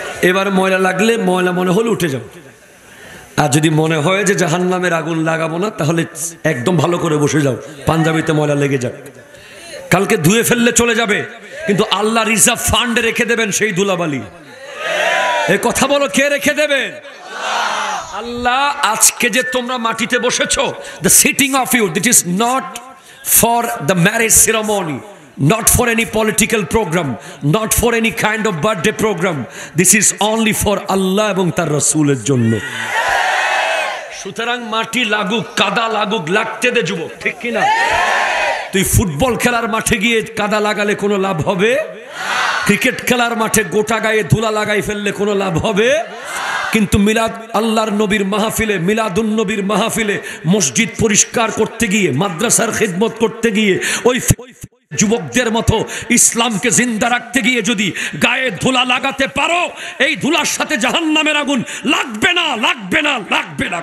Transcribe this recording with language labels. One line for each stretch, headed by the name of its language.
Bangla: এবার ময়লা লাগলে, ময়লা মনে হলে উঠে যাও। আর যদি মনে হয় যে জাহান্নামের আগুন লাগাবো না, তাহলে একদম ভালো করে বসে যাও, পাঞ্জাবিতে ময়লা লেগে যাক, কালকে ধুয়ে ফেললে চলে যাবে, কিন্তু আল্লাহ রিজার্ভ ফান্ডে রেখে দেবেন সেই ধুলাবালি। এই কথা বলো, কে রেখে দেবেন? আল্লাহ। আজকে যে তোমরা মাটিতে বসেছো,
English: the sitting of you, it is not for the marriage ceremony, not for any political program, not for any kind of birthday program. This is only for Allah
Bangla: এবং তার রাসূলের জন্য। সুতরাং মাটি লাগুক, কাদা লাগুক, লাগতে দে যুবক, ঠিক কিনা? তুই ফুটবল খেলার মাঠে গিয়ে কাদা লাগালে কোনো লাভ হবে? ক্রিকেট খেলার মাঠে গোটা গায়ে ধুলা লাগাই ফেললে কোনো লাভ হবে? কিন্তু মিলাদ আল্লাহর নবীর মাহফিলে, মিলাদুন নবীর মাহফিলে মসজিদ পরিষ্কার করতে গিয়ে, মাদ্রাসার খিদমত করতে গিয়ে, ওই যুবকদের মতো ইসলামকে জিন্দা রাখতে গিয়ে যদি গায়ে ধুলা লাগাতে পারো, এই ধুলার সাথে জাহান্নামের আগুন লাগবে না, লাগবে না, লাগবে না।